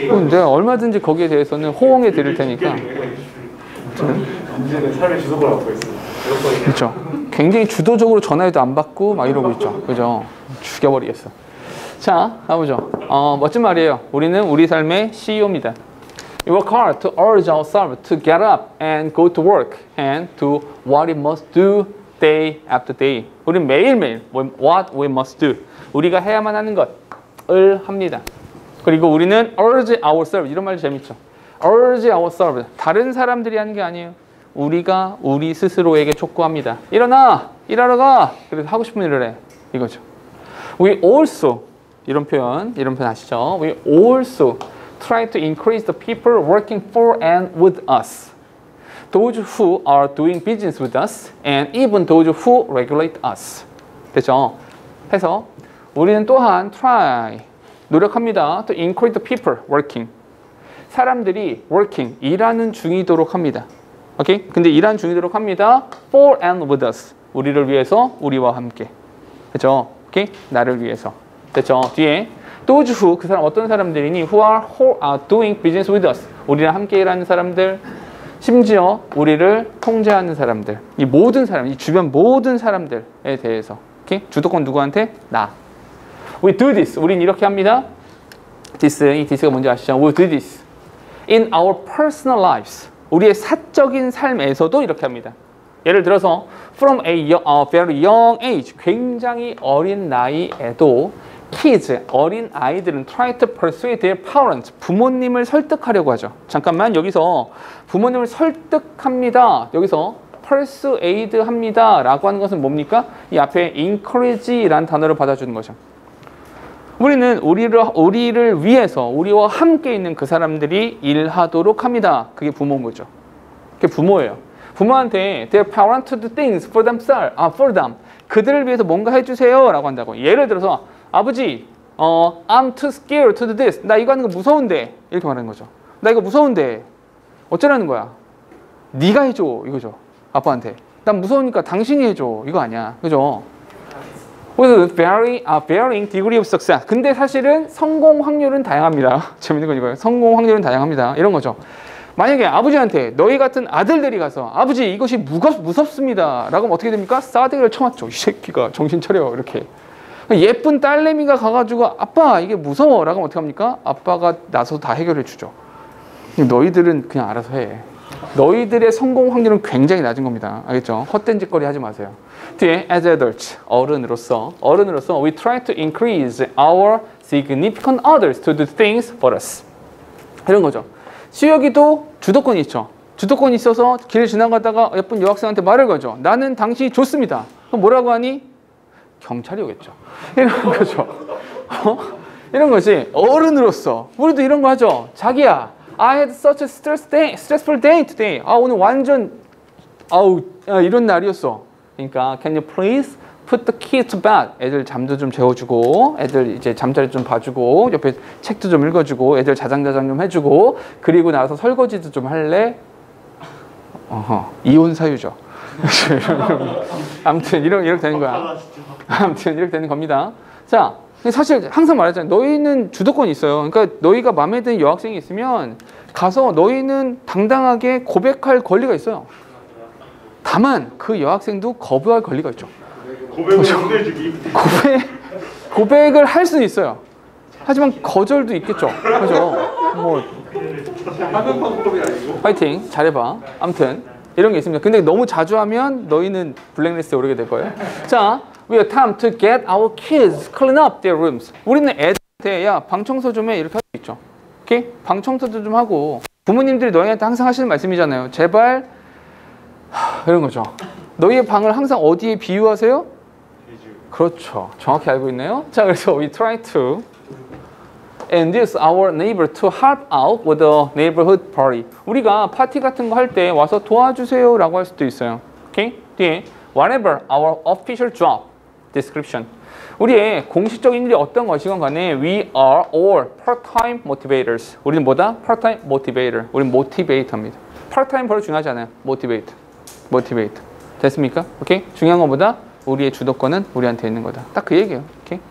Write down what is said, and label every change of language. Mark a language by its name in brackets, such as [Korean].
[Korean] 내가 얼마든지 거기에 대해서는 호응해 드릴 테니까. 이제는 삶의 주도권을 갖고 있습니다. 그렇죠. 굉장히 주도적으로 전화해도 안 받고 막 이러고 있죠. 그죠? 죽여버리겠어. 자, 가보죠. 멋진 말이에요. 우리는 우리 삶의 CEO입니다. [English] We work hard to urge ourselves to get up and go to work and do what we must do day after day. [Korean] 우리는 매일매일 [English] what we must do. [Korean] 우리가 해야만 하는 것을 합니다. 그리고 우리는 [English] urge ourselves. [Korean] 이런 말도 재밌죠. [English] urge ourselves. [Korean] 다른 사람들이 하는 게 아니에요. 우리가 우리 스스로에게 촉구합니다. 일어나! 일하러 가! 그래서 하고 싶은 일을 해. 이거죠. [English] We also [Korean] 이런 표현 아시죠? [English] We also try to increase the people working for and with us. Those who are doing business with us and even those who regulate us. [Korean] 됐죠? 해서 우리는 또한 try, 노력합니다. [English] To increase the people working. [Korean] 사람들이 working, 일하는 중이도록 합니다. 오케이? 근데 일하는 중이도록 합니다. [English] For and with us. [Korean] 우리를 위해서, 우리와 함께. 됐죠? 오케이? 나를 위해서. 됐죠? 뒤에 [English] those who, [Korean] 그 사람 어떤 사람들이니? [English] who are doing business with us. [Korean] 우리랑 함께 일하는 사람들, 심지어 우리를 통제하는 사람들, 이 모든 사람, 이 주변 모든 사람들에 대해서. 오케이? 주도권 누구한테? 나. [English] We do this. [Korean] 우린 이렇게 합니다. This, 이 this가 뭔지 아시죠? [English] We do this in our personal lives. [Korean] 우리의 사적인 삶에서도 이렇게 합니다. 예를 들어서 [English] from a very young age, [Korean] 굉장히 어린 나이에도 [English] kids, [Korean] 어린 아이들은 [English] try to persuade their parents, [Korean] 부모님을 설득하려고 하죠. 잠깐만, 여기서 부모님을 설득합니다. 여기서 persuade 합니다 라고 하는 것은 뭡니까? 이 앞에 encourage라는 단어를 받아주는 거죠. 우리는 우리를 위해서 우리와 함께 있는 그 사람들이 일하도록 합니다. 그게 부모인 거죠. 그게 부모예요. 부모한테 [English] their parents to do things for themselves, for them. [Korean] 그들을 위해서 뭔가 해주세요 라고 한다고. 예를 들어서 아버지, [English] I'm too scared to do this. [Korean] 나 이거 하는 거 무서운데. 이렇게 말하는 거죠. 나 이거 무서운데. 어쩌라는 거야? 네가 해줘. 이거죠. 아빠한테. 난 무서우니까 당신이 해줘. 이거 아니야. 그죠? [English] With varying degree of success. [Korean] 근데 사실은 성공 확률은 다양합니다. 재밌는 건 이거예요. 성공 확률은 다양합니다. 이런 거죠. 만약에 아버지한테 너희 같은 아들들이 가서 아버지 이것이 무섭습니다. 라고 하면 어떻게 됩니까? 싸대기를 쳐맞죠. 이 새끼가 정신 차려. 이렇게. 예쁜 딸내미가 가가지고 아빠 이게 무서워. 라고 하면 어떻게 합니까? 아빠가 나서서 다 해결해 주죠. 너희들은 그냥 알아서 해. 너희들의 성공 확률은 굉장히 낮은 겁니다. 알겠죠? 헛된 짓거리 하지 마세요. 뒤에 [English] as adults, [Korean] 어른으로서 [English] we try to increase our significant others to do things for us. [Korean] 이런 거죠. 수혁이도 주도권이 있죠. 주도권이 있어서 길 지나가다가 예쁜 여학생한테 말을 걸죠. 나는 당신이 좋습니다. 그럼 뭐라고 하니? 경찰이 오겠죠. 이런 거죠. 이런 거지. 어른으로서 우리도 이런 거 하죠. 자기야, [English] I had such a stressful day today. [Korean] 오늘 완전 이런 날이었어. 그러니까 [English] can you please put the kids to bed. [Korean] 애들 잠도 좀 재워주고, 애들 이제 잠자리 좀 봐주고, 옆에 책도 좀 읽어주고, 애들 자장자장 좀 해주고, 그리고 나서 설거지도 좀 할래? 이혼 사유죠. 아무튼 이렇게 되는 거야. 아무튼 이렇게 되는 겁니다. 자, 사실 항상 말하잖아요. 너희는 주도권이 있어요. 그러니까 너희가 마음에 드는 여학생이 있으면 가서 너희는 당당하게 고백할 권리가 있어요. 다만 그 여학생도 거부할 권리가 있죠. 고백을 할 수는 있어요. 하지만 거절도 있겠죠. 그죠? 뭐 하는 방법이 아니고. 파이팅 잘해봐. 아무튼 이런 게 있습니다. 근데 너무 자주 하면 너희는 블랙리스트에 오르게 될 거예요. [English] 자, we attempt to get our kids clean up their rooms. [Korean] 우리는 애들한테 야, 방 청소 좀 해 이렇게 할 수 있죠. 오케이? 방 청소도 좀 하고. 부모님들이 너희한테 항상 하시는 말씀이잖아요. 제발 이런 거죠. 너희의 방을 항상 어디에 비유하세요? 그렇죠. 정확히 알고 있네요. 자, 그래서 [English] we try to induce our neighbor to help out with the neighborhood party. [Korean] 우리가 파티 같은 거 할 때 와서 도와주세요 라고 할 수도 있어요. 오케이? 뒤에 [English] whatever our official job description. [Korean] 우리의 공식적인 일이 어떤 것이건 간에 [English] we are all part-time motivators. [Korean] 우리는 뭐다? [English] part-time motivator. [Korean] 우리는 motivator입니다. part-time 별로 중요하지 않아요. motivate. 됐습니까? 오케이? 중요한 것보다 우리의 주도권은 우리한테 있는 거다. 딱 그 얘기예요. 오케이?